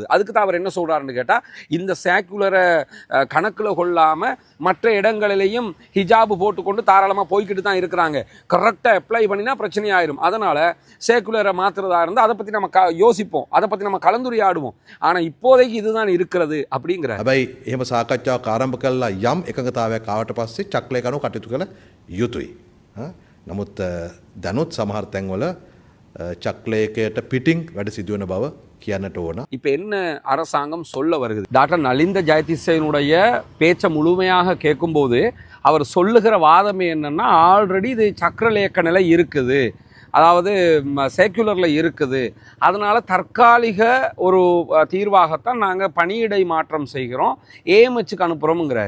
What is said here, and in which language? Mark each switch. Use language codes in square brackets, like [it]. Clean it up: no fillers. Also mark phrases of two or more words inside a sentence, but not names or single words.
[ta] அதுக்கு தான் அவர் என்ன சொல்றாருன்னு கேட்டால், இந்த சேக்குலரை கணக்கில் கொள்ளாமல் மற்ற இடங்களிலேயும் ஹிஜாபு போட்டுக்கொண்டு தாராளமாக போய்கிட்டு தான் இருக்கிறாங்க, கரெக்டாக அப்ளை பண்ணினா பிரச்சனை ஆயிரும், அதனால் சேக்குலரை மாற்றுறதா இருந்தால் அதை பற்றி நம்ம யோசிப்போம், அதை பற்றி நம்ம கலந்துரையாடுவோம், ஆனால் இப்போதைக்கு இதுதான் இருக்கிறது அப்படிங்கிறார். [si] හැබැයි එහෙම සාකච්ඡාවක් ආරම්භ කළා යම් එකඟතාවයක් ආවට පස්සේ චක්‍රලයක අනුව කටයුතු කළ යුතුයි. නමුත් දැනුත් සමහර තැන්වල චක්‍රලයකට පිටින් වැඩ සිදුවන බව කියන්නට ඕන. [ta] இப்போ என்ன அரசாங்கம் சொல்ல வருகிறது? டாக்டர் நலிந்த ஜெயதீசனுடைய பேச்சை முழுமையாக கேட்கும்போது அவர் சொல்லுகிற வாதமே என்னன்னா, ஆல்ரெடி இது சக்கரலேக்க நிலை இருக்குது, அதாவது சேக்குலரில் இருக்குது, அதனால் தற்காலிக ஒரு தீர்வாகத்தான் நாங்கள் பணியிடை மாற்றம் செய்கிறோம், ஏஎம்ஹெச்சுக்கு அனுப்புகிறோம்ங்கிறாரு.